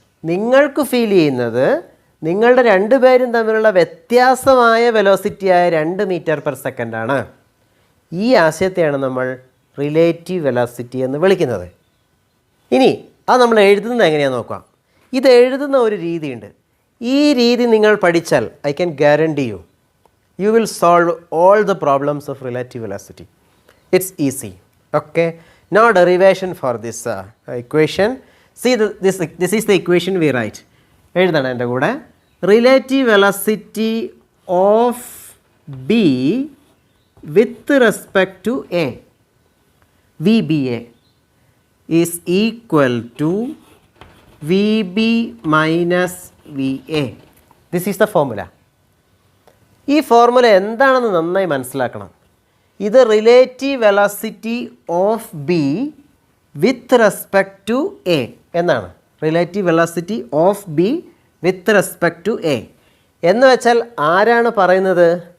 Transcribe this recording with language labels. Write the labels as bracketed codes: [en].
[ml] നിങ്ങൾക്ക് ഫീൽ ചെയ്യുന്നത് നിങ്ങളുടെ രണ്ടുപേരും തമ്മിലുള്ള വ്യത്യാസമായ വെലോസിറ്റിയായ 2 മീറ്റർ പെർ സെക്കൻഡാണ്. ഈ ആശയത്തെയാണ് നമ്മൾ റിലേറ്റീവ് വെലോസിറ്റി എന്ന് വിളിക്കുന്നത്. ഇനി അത് നമ്മൾ എഴുതുന്നത് എങ്ങനെയാണെന്ന് നോക്കാം. ഇത് എഴുതുന്ന ഒരു രീതിയുണ്ട്. ഈ രീതി നിങ്ങൾ പഠിച്ചാൽ [en] I can guarantee you will solve all the problems of relative velocity. It's easy. Okay, now derivation for this equation. See this is the equation we write. [ml] എഴുതണം എൻ്റെ കൂടെ. [en] Relative velocity of B with respect to A, VBA, is equal to VB minus VA. This is the formula. [ml] ഈ formula എന്താണെന്ന് നന്നായി മനസ്സിലാക്കണം. ഇത് relative velocity of B with respect to A എന്നാണ്. Relative velocity of B with respect to A എന്ന് വെച്ചാൽ ആരാണ് പറയുന്നത്?